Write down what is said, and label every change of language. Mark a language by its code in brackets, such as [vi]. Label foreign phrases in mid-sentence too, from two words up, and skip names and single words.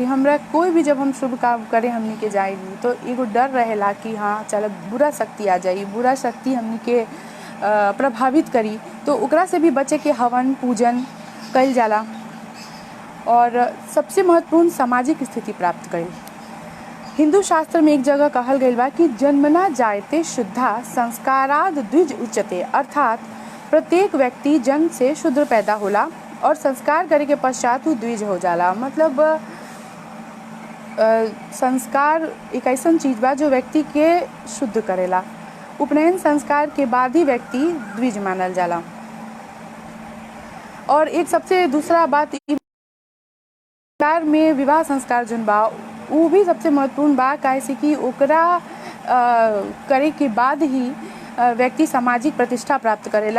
[bho] हमरा कोई भी जब हम शुभ काम करें हमनी के जाएगी तो एगो डर रहेला कि हाँ चलो बुरा शक्ति आ जाई, बुरा शक्ति हमनी के प्रभावित करी, तो ओकरा से भी बचे के हवन पूजन कइल जाला। और सबसे महत्वपूर्ण सामाजिक स्थिति प्राप्त करी। हिंदू शास्त्र में एक जगह कहल गई बा कि [sa] जन्मना जायते शुद्धा संस्काराद द्विज उच्यते, [bho] अर्थात प्रत्येक व्यक्ति जन्म से शुद्ध पैदा होला और संस्कार करे के पश्चात वो द्विज हो जाला। मतलब संस्कार एक ऐसा चीज बा जो व्यक्ति के शुद्ध करेला। उपनयन संस्कार के बाद ही व्यक्ति द्विज मानल जाला। और एक सबसे दूसरा बात संस्कार में विवाह संस्कार जन बा वो भी सबसे महत्वपूर्ण बा, काहे कि ओकरा करे के बाद ही व्यक्ति सामाजिक प्रतिष्ठा प्राप्त करेला।